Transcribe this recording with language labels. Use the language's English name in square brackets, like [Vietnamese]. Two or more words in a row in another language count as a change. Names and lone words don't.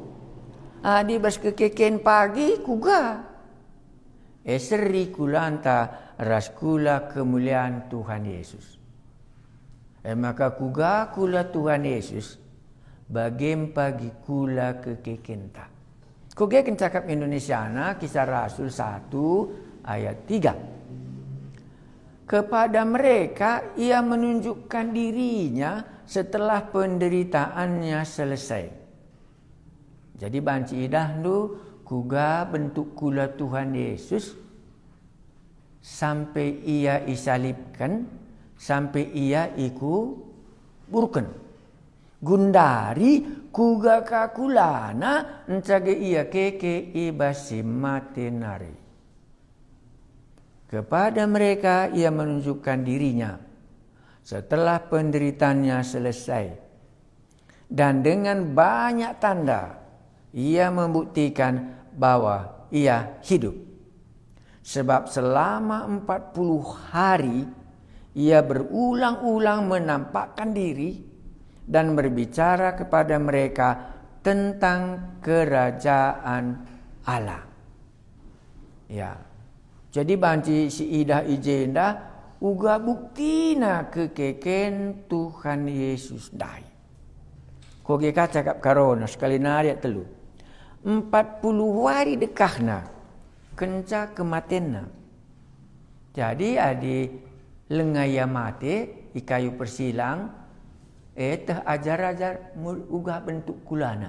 [Batak Karo] Adi bas kekeken pagi kuga. Seri kulanta ras kula kemuliaan Tuhan Yesus. Maka kuga kula Tuhan Yesus bagem pagi kula kekekenta. Kugeken cakap Indonesiana Kisah Rasul 1 ayat 3. [Indonesian] Kepada mereka ia menunjukkan dirinya setelah penderitaannya selesai. [Batak Karo] Jadi banci idahnu kuga bentuk kula Tuhan Yesus sampai ia isalibkan, sampai ia ikuburkan. Gundari kuga kakulana encage ia keke ibasi matenari. [Indonesian] Kepada mereka ia menunjukkan dirinya setelah penderitaannya selesai. Dan dengan banyak tanda ia membuktikan bahwa ia hidup. Sebab selama 40 hari ia berulang-ulang menampakkan diri dan berbicara kepada mereka tentang kerajaan Allah. Ya. [Batak Karo] Jadi banci si idah ijenda uga buktina kekeken Tuhan Yesus dai. Koge cakap karona sekali nariak telu. 40 hari dekahna kenca kematenna. Jadi adi lengaya mate i kayu persilang teh ajar-ajar uga bentuk kulana.